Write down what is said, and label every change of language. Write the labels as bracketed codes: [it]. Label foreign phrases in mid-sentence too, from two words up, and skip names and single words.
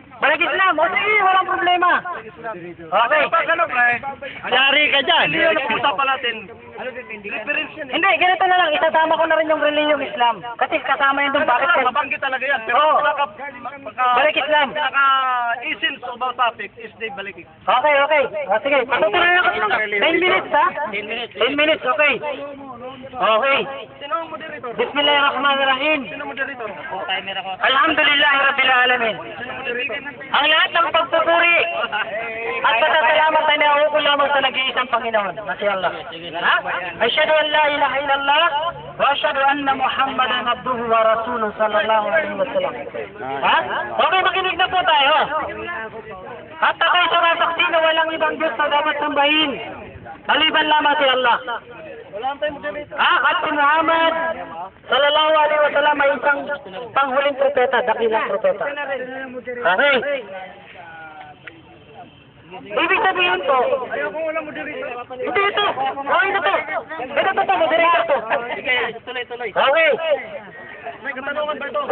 [tl] Balik Islam. O sige, walang problema. Okay. Yari ka dyan. Reliyon ang usapan natin. Hindi, ganito na lang. Itatama ko na rin yung reliyong Islam. Kasi kasama yun doon. Bakit ka? Mabanggit talaga yan. Pero Oo. balik Islam. Pinaka- [en] essence of our topic is the [tl] balik Islam. Okay. O sige, patutunayan ko. 10 minutes ha? 10 minutes, okay. Okay. Sino ang moderator? [ar] بسم الله الرحمن الرحيم. [tl] Sino ang moderator? [ar] الحمد لله رب العالمين. [tl] Ang lahat ng pagpupuri at pasasalamat ay nauukol lamang sa nag-iisang Panginoon na si Allah. Ha? [ar] أشهد أن لا إله إلا الله وأشهد أن محمدا عبده ورسوله صلى الله عليه وسلم. [tl] Ha? Okay, makinig na po tayo. At ako'y sumasaksi na walang ibang Diyos na dapat sambahin maliban lamang si Allah. At si Muhammad [ar] صلى الله عليه وسلم [tl] ay isang panghuling propeta, dakilang propeta. Okay. Ibig sabihin po, hindi ito. Okay na to. Ito to, moderator to. Sige, tuloy. Okay. May katanungan ba ito?